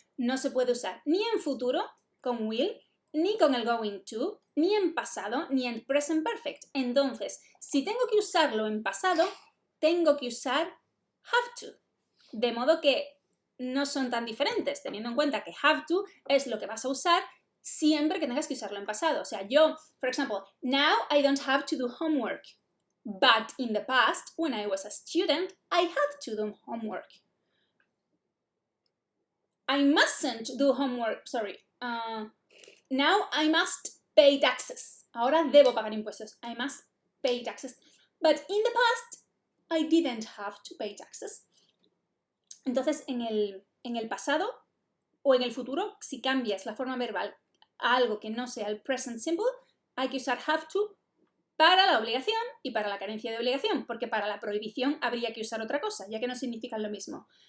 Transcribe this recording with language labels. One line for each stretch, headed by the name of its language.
Spanish: No se puede usar ni en futuro, con will, ni con el going to, ni en pasado, ni en present perfect. Entonces, si tengo que usarlo en pasado, tengo que usar have to. De modo que no son tan diferentes, teniendo en cuenta que have to es lo que vas a usar siempre que tengas que usarlo en pasado. O sea, yo, por ejemplo,
English: now I don't have to do homework. But in the past, when I was a student, I had to do homework. I mustn't do homework, sorry. Now I must pay taxes.
Spanish: Ahora debo pagar impuestos.
English: I must pay taxes. But in the past, I didn't have to pay taxes.
Spanish: Entonces, en el pasado o en el futuro, si cambias la forma verbal a algo que no sea el present simple, hay que usar have to para la obligación y para la carencia de obligación, porque para la prohibición habría que usar otra cosa, ya que no significan lo mismo.